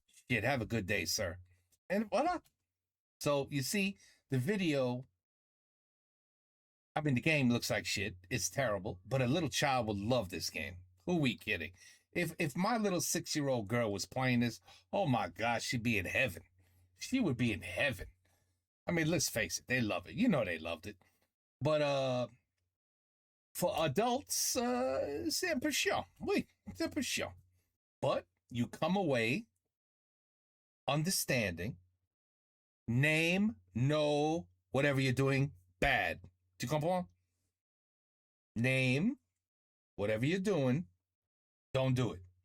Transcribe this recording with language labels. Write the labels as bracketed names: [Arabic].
[English] Shit, have a good day, sir. And voila. So, you see, the video, I mean, the game looks like shit. It's terrible. But a little child would love this game. Who we kidding? If my little 6-year-old girl was playing this, oh my gosh, she'd be in heaven. She would be in heaven. I mean, let's face it, they love it. You know they loved it. But for adults, [French] c'est un peu chiant. Oui, c'est un peu chiant. [English] But you come away understanding, name, know, whatever you're doing, bad. [French] Tu comprends? [English] Name, whatever you're doing, don't do it.